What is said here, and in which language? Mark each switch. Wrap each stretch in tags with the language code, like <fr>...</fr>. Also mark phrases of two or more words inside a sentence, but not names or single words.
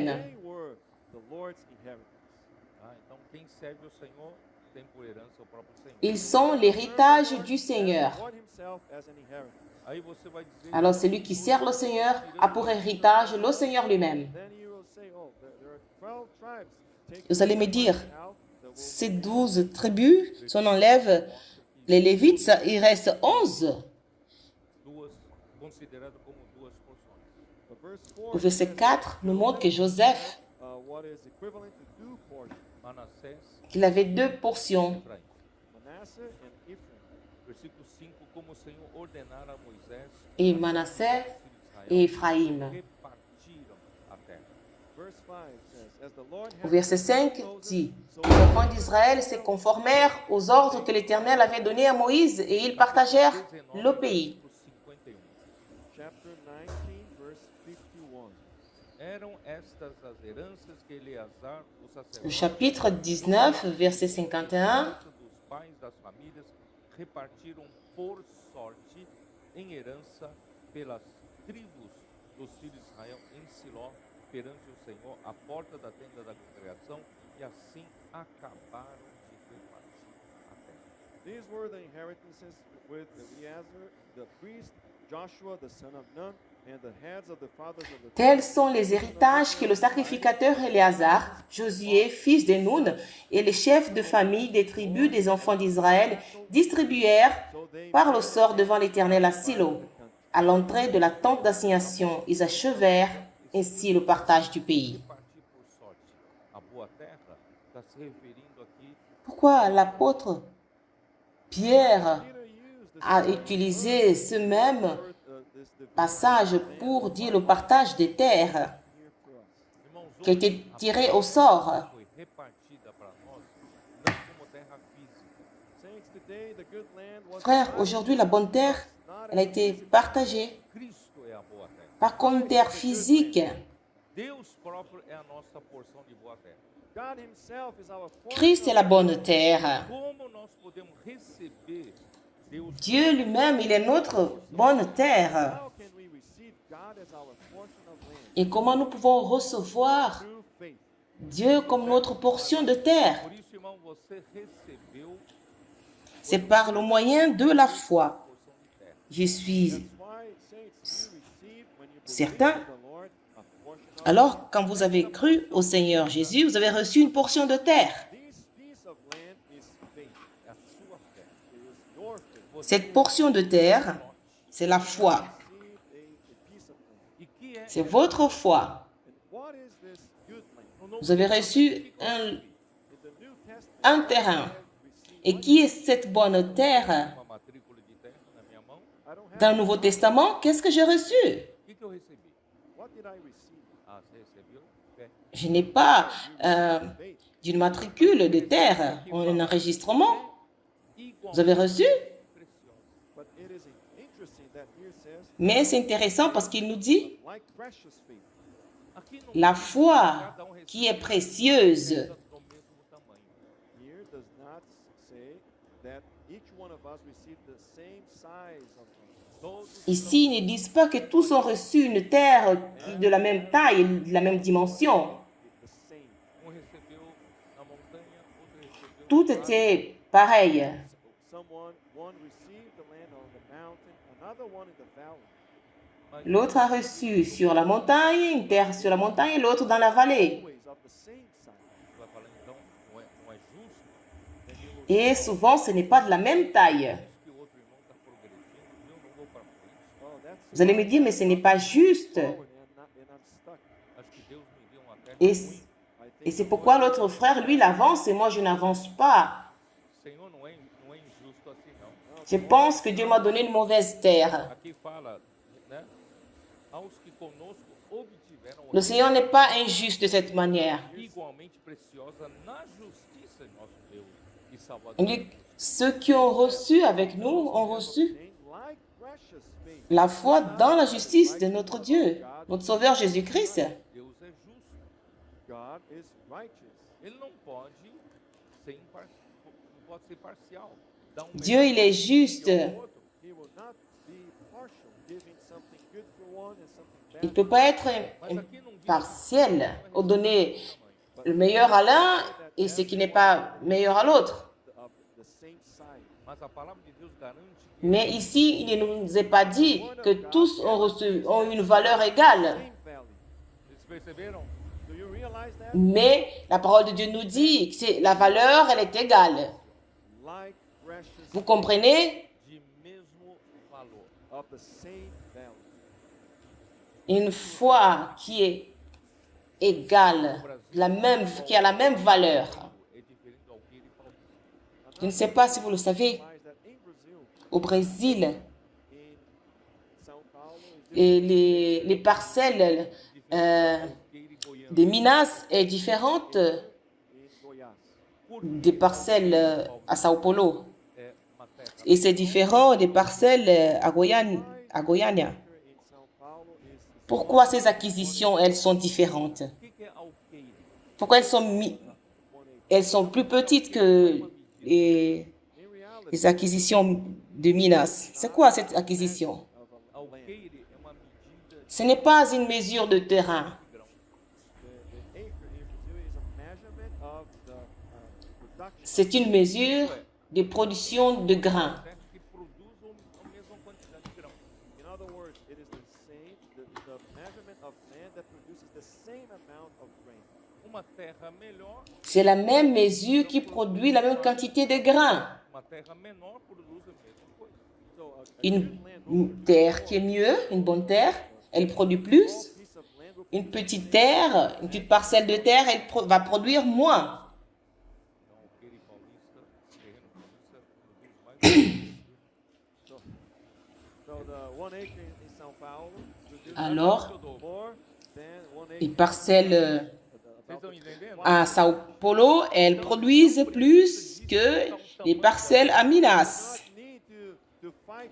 <en>They were the Lord's inheritance.</en> <pt>Tá? Então, quem serve o Senhor tem por herança o próprio Senhor.</pt> <fr>Ils sont l'héritage du Seigneur.</fr> <en>The Lord himself as an inheritance.</en> <pt>Aí você vai dizer,</pt> <fr>Alors celui qui sert le Seigneur a pour héritage le Seigneur lui-même.</fr> <en>Then you will say, oh, there are 12 tribes. Take</en> <fr>Vous allez me dire,</fr> <en>out the</en> <fr>ces 12 tribus, si on enlève les Lévites, il reste 11.</fr> <pt>duas, considerado como duas porções.</pt> <en>But verse 4</en> <fr>Le verset 4 nous montre que Joseph,</fr> <en>what is equivalent to 2 portions,</en> <pt>Manassés</pt> <fr>qu'il avait 2 portions.</fr> <pt>e Efraim.</pt> <en>Manasseh and Ephraim.</en> <pt>Versículo 5, como o Senhor ordenara a Moisés,</pt> <fr>Et Manassé</fr> <pt>os filhos de</pt> <fr>et</fr> <pt>Israel</pt> <fr>Éphraïm.</fr> <pt>repartiram a terra.</pt> <en>Verse 5 says, as the Lord</en> <fr>Au</fr> <en>had</en> <fr>verset</fr> <en>commanded</en> <fr>5</fr> <en>Moses,</en> <fr>dit,</fr> <en>so</en> <fr>les enfants d'Israël se conformèrent aux ordres que l'Éternel avait donnés à Moïse et ils partagèrent le pays.</fr> <pt>versículo 51.</pt> <en>chapter 19, verse 51.</en> <pt>Eram estas as heranças que Eleazar, o</pt> <fr>Le</fr> <pt>sacerdote,</pt> <fr>chapitre 19, verset 51.</fr> <pt>dos pais das famílias, repartiram por sorte em herança pelas tribos dos filhos de Israel em Siló, perante o Senhor, à porta da tenda da congregação, e assim acabaram de repartir a terra.</pt> <en>These were the inheritances with Eleazar, the priest, Joshua, the son of Nun, and the heads of the fathers of the</en> <fr>Tels sont les héritages que le sacrificateur Éléazar, Josué, fils de Nun, et les chefs de famille des tribus des enfants d'Israël distribuèrent par le sort devant l'Éternel à Silo, à l'entrée de la tente d'assignation. Ils achevèrent ainsi le partage du pays.</fr> <pt>Repartir por sorte a boa terra está se referindo aqui</pt> <fr>Pourquoi l'apôtre Pierre</fr> <en>Peter used the</en> <fr>a utilisé ce même</fr> <en>this</en> <fr>passage pour dire le partage des terres</fr> <en>here for us.</en> <pt>irmãos,</pt> <fr>qui a été tiré au sort?</fr> <pt>foi repartida para nós não como terra física.</pt> <en>Saints, today the good land was</en> <fr>Frères, aujourd'hui, la bonne terre, elle a été partagée,</fr> <pt>Cristo é a boa terra.</pt> <fr>pas comme une terre physique.</fr> <pt>Deus próprio é a nossa porção de boa terra.</pt> <en>God himself is our portion.</en> <fr>Christ est la bonne terre.</fr> <pt>Como nós podemos receber Deus</pt> <fr>Dieu lui-même, il est notre bonne terre.</fr> <en>How can we receive God as our portion of land?</en> <fr>Et comment nous pouvons recevoir</fr> <en>Through faith.</en> <fr>Dieu comme notre portion de terre?</fr> <pt>Por isso, irmão, você recebeu</pt> <fr>C'est par le moyen de la foi.</fr> <pt>porção de terra.</pt> <fr>Je suis</fr> <en>That's why, saints, you receive when you believe</en> <fr>certain.</fr> <en>in the Lord a portion of</en> <fr>Alors, quand vous avez cru au Seigneur Jésus, vous avez reçu une portion de terre.</fr> <en>this piece of land is faith.</en> <pt>É a sua fé.</pt> <en>It is your faith.</en> <fr>Cette portion de terre, c'est la foi.</fr> <en>Receive a piece of land.</en> <pt>E que é</pt> <fr>C'est votre foi.</fr> <en>And what</en> <fr>Vous avez reçu</fr> <en>In the New Testament,</en> <fr>un terrain. Et qui est cette bonne terre?</fr> <pt>uma matrícula de terra na minha mão.</pt> <en>I don't have</en> <fr>Dans le Nouveau Testament, qu'est-ce que j'ai reçu?</fr> <pt>O que eu recebi?</pt> <en>what did I receive?</en> <pt>Ah, você recebeu? Fé.</pt> <fr>Je n'ai pas</fr> <en>Faith.</en> <fr>d'une matricule de terre, un enregistrement. Vous avez reçu?</fr> <pt>Preciosa.</pt> <en>But it is interesting that here says,</en> <fr>Mais c'est intéressant parce qu'il nous dit</fr> <en>like precious faith.</en> <pt>Aqui não</pt> <fr>la</fr> <pt>diz que foi cada recebe</pt> <fr>qui est précieuse.</fr> <pt>peças do mesmo tamanho.</pt> <en>Here does not say that each one of us received the same size of faith.</en> <pt>Todos</pt> <fr>Ici, ils ne disent pas que tous ont reçu une terre de la même taille, de la même dimension.</fr> <en>The same.</en> <pt>recebeu na montanha, outro recebeu</pt> <fr>Tout était pareil.</fr> <en>One received the land on the mountain, another one in the valley.</en> <pt>mas</pt> <fr>L'autre a reçu sur la montagne, une terre sur la montagne, et l'autre dans la vallée.</fr> <en>Always of the same size.</en> <pt>vai falar então, não é justo,</pt> <en>Then you will</en> <fr>Et souvent, ce n'est pas de la même taille.</fr> <pt>diz que o outro irmão está progredindo, eu não vou para frente.</pt> <en>oh, that's</en> <fr>Vous allez me dire, mais ce n'est pas juste.</fr> <en>forward and I'm stuck.</en> <pt>Acho que Deus me deu uma terra</pt> <fr>Et,</fr> <pt>ruim.</pt> <en>I</en> <fr>et</fr> <en>think</en> <fr>c'est pourquoi l'autre frère, lui, il avance et moi, je n'avance pas.</fr> <pt>Senhor, não é injusto assim não. Je pense que Dieu m'a donné une mauvaise terre. Aqui fala, né? Aos que conosco obtiveram</pt> <fr>Le Seigneur n'est pas injuste de cette manière.</fr> <pt>igualmente preciosa na justiça de nosso Deus e</pt> <fr>Il</fr> <pt>Salvador.</pt> <fr>dit, ceux qui ont reçu avec nous ont reçu</fr> <en>like precious faith.</en> <fr>la foi dans la justice de notre Dieu, notre Sauveur Jésus-Christ.</fr> <pt>Deus é justo.</pt> <en>God is righteous.</en> <pt>Ele não pode ser parcial. Dar</pt> <fr>Dieu, il est juste.</fr> <pt>ao outro.</pt> <en>He will not be partial, giving something good for one and something</en> <fr>Il ne</fr> <en>bad.</en> <fr>peut pas être partiel, ou donner le meilleur à l'un et ce qui n'est pas meilleur à l'autre.</fr> <en>Of the same size.</en> <pt>Mas a palavra de Deus garante que</pt> <fr>Mais ici, il ne nous est pas dit que tous ont, reçu, ont une valeur égale.</fr> <en>Same value.</en> <pt>eles perceberam.</pt> <en>Do you realize that?</en> <fr>Mais la parole de Dieu nous dit que la valeur, elle est égale.</fr> <en>Like precious</en> <fr>Vous comprenez?</fr> <pt>De mesmo valor.</pt> <en>of the same value.</en> <fr>Une foi qui est égale, qui a la même valeur.</fr> <pt>É diferente do Alqueire e Paulista.</pt> <fr>Je ne sais pas si vous le savez,</fr> <en>Realize that in Brazil,</en> <fr>au Brésil,</fr> <en>in São Paulo, is</en> <fr>et les parcelles</fr> <pt>Alqueire e Goiânia.</pt> <fr>des Minas est différente</fr> <en>in Goiás.</en> <fr>des parcelles à Sao Paulo.</fr> <pt>É uma terra.</pt> <fr>Et c'est différent des parcelles à Goiânia.</fr> <en>In São Paulo is</en> <fr>Pourquoi ces acquisitions, elles sont différentes?</fr> <pt>O que é Alqueire?</pt> <fr>Pourquoi elles sont plus petites que les</fr> <en>in reality</en> <fr>les acquisitions de Minas? C'est quoi cette acquisition?</fr> <en>of a land.</en> <pt>Alqueire é uma medida</pt> <fr>Ce n'est pas une mesure de terrain.</fr> <pt>de grão.</pt> <en>The acre in Brazil is a measurement of the production.</en> <fr>C'est une mesure de production de grains.</fr> <pt>Terra que produzam a mesma quantidade de grão.</pt> <en>In other words, it is the same, the measurement of land that produces the same amount of grain.</en> <pt>Uma terra melhor,</pt> <fr>C'est la même mesure qui produit la même quantité de grains.</fr> <pt>uma terra menor produz a mesma coisa.</pt> <en>So a</en> <fr>Une</fr> <en>good landowner,</en> <fr>terre qui est mieux, une bonne terre, elle produit plus.</fr> <en>piece of land will</en> <fr>Une petite terre, une petite parcelle de terre, elle va produire moins.</fr> <pt>Então, Alqueire e Paulista, terreno paulista, produz mais.</pt> <en>So the 1 acre in São Paulo produces</en> <fr>Alors,</fr> <en>more than 1 acre.</en> <fr>les parcelles</fr> <pt>Vocês estão entendendo?</pt> <fr>à Sao Paulo, elles produisent plus que les parcelles à Minas.</fr> <en>Not need to fight</en>